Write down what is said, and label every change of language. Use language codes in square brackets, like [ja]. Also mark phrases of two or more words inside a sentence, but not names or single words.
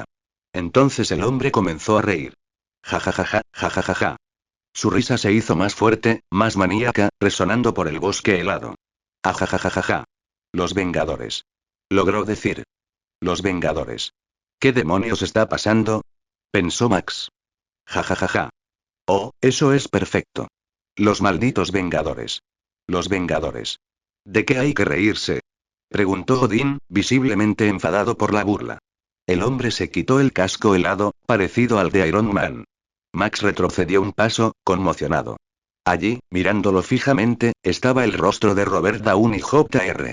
[es] Entonces el hombre comenzó a reír. Ja ja ja ja, ja ja ja ja. Su risa se hizo más fuerte, más maníaca, resonando por el bosque helado. Ja ja ja ja ja ja. Los Vengadores. Logró decir. Los Vengadores. ¿Qué demonios está pasando? Pensó Max. Ja ja ja ja. Oh, eso es perfecto. Los malditos Vengadores. Los Vengadores. ¿De qué hay que reírse? Preguntó Odín, visiblemente enfadado por la burla. El hombre se quitó el casco helado, parecido al de Iron Man. Max retrocedió un paso, conmocionado. Allí, mirándolo fijamente, estaba el rostro de Robert Downey Jr.